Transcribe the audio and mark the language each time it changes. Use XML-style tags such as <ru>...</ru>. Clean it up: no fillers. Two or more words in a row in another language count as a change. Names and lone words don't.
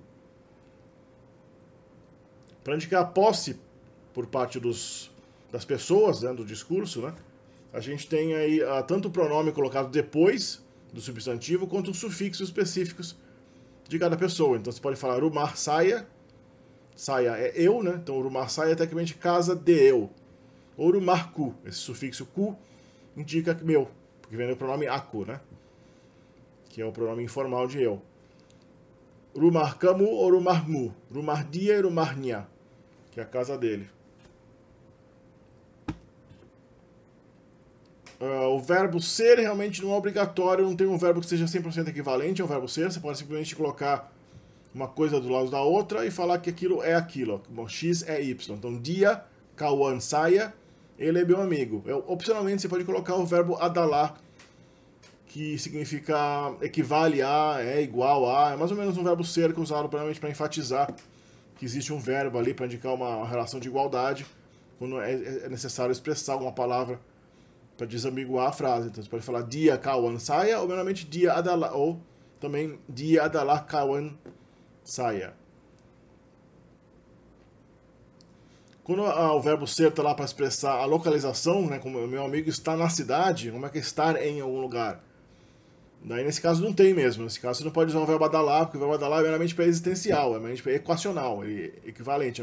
<pt>Para indicar a posse por parte das pessoas, né, do discurso, né, a gente tem aí tanto o pronome colocado depois do substantivo, quanto os sufixos específicos de cada pessoa. Então você pode falar</pt> <ms>rumah saya,</ms> <pt>saya é eu, né? Então</pt> <ms>rumah saya</ms> <pt>é tecnicamente casa de eu.</pt> <ms>Ou rumah ku,</ms> <pt>esse sufixo ku indica meu, porque vem do pronome aku, né? Que é o pronome informal de eu.</pt> <ms>Rumah kamu ou rumah mu, rumah dia e rumah nya,</ms> <pt>que é a casa dele. O verbo ser realmente não é obrigatório, não tem um verbo que seja 100% equivalente ao verbo ser. Você pode simplesmente colocar uma coisa do lado da outra e falar que aquilo é aquilo. Bom, X é Y. Então,</pt> <ms>dia, kawan, saya,</ms> <pt>ele é meu amigo. Opcionalmente, você pode colocar o verbo adalar, que significa equivale a, é igual a. É mais ou menos um verbo ser que é usado provavelmente para enfatizar que existe um verbo ali para indicar uma relação de igualdade, quando é necessário expressar uma palavra para desambiguar a frase. Então você pode falar</pt> <ms>dia kawan saya,</ms> <pt>ou meramente</pt> <ms>dia adalah,</ms> <pt>ou também</pt> <ms>dia adalah kawan saya.</ms> <pt>Quando o verbo ser está lá para expressar a localização, né, como o meu amigo está na cidade, como é que é estar em algum lugar? Daí nesse caso não tem mesmo. Nesse caso você não pode usar o verbo adalar, porque o verbo adalar é meramente pré-existencial, é meramente equacional, ele é equivalente.</pt>